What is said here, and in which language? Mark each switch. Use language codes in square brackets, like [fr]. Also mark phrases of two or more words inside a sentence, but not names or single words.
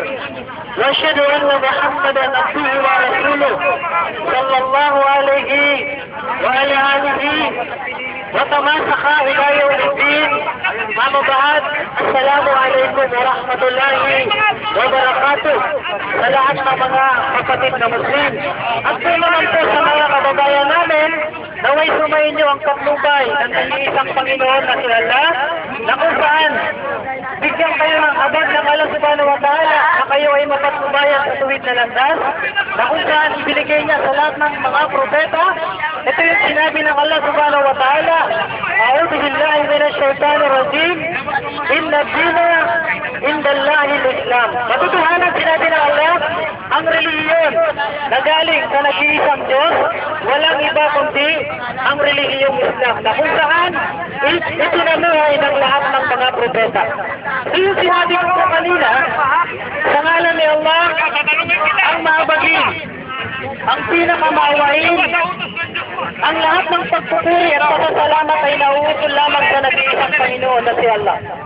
[ar] وأشهد أن محمدا عبده ورسوله صلى الله عليه وعلى آله وتماسك إلى يوم الدين. أما بعد, السلام عليكم ورحمة الله وبركاته. [tl] Sa lahat ng mga kapatid na Muslim, at po naman po sa mga kababayan namin, naway sumayin niyo ang patnubay ng isang Panginoon na si Allah, na kung saan bigyan kayo ng abad ng Allah [ar] سبحانه وتعالى [tl] na kayo ay mapatnubayan sa tuwid na landas, na kung saan ibinigay niya sa lahat ng mga propeta. Ito yung sinabi ng Allah [ar] سبحانه وتعالى, أعوذ بالله من الشيطان الرجيم إن الدين عند الله الإسلام. [tl] Katotohanan sinabi ng Allah, ang relihiyon na galing sa nag-iisang Diyos, walang iba kundi ang relihiyong Islam, na kung saan itinamuhay ng lahat ng mga propeta. So yung sinabi ko po kanina, sa ngalan ni Allah, ang mahabagin, ang pinakamaawain, ang lahat ng pagpupuri at pasasalamat ay nauutol lamang sa nag-iisang Panginoon na si Allah.